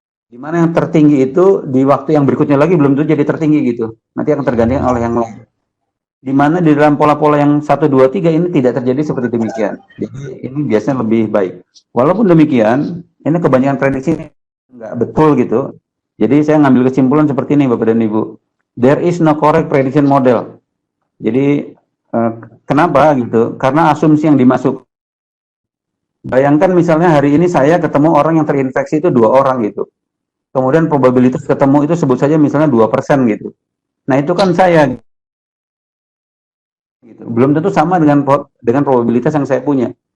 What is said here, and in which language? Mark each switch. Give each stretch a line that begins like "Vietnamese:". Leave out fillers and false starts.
Indonesian: Di mana yang tertinggi itu di waktu yang berikutnya lagi belum tentu jadi tertinggi gitu. Nanti akan tergantikan oleh yang lain. di mana di dalam pola-pola yang 1, 2, 3 ini tidak terjadi seperti demikian. Jadi ini biasanya lebih baik. Walaupun demikian, ini kebanyakan prediksi nggak betul gitu. Jadi saya ngambil kesimpulan seperti ini Bapak dan Ibu.
English: There is no correct prediction model.
Indonesian: Jadi kenapa gitu? Karena asumsi yang dimasuk. Bayangkan misalnya hari ini saya ketemu orang yang terinfeksi itu 2 orang gitu. Kemudian probabilitas ketemu itu sebut saja misalnya 2% gitu. Nah itu kan saya gitu. Belum tentu sama dengan probabilitas yang saya punya.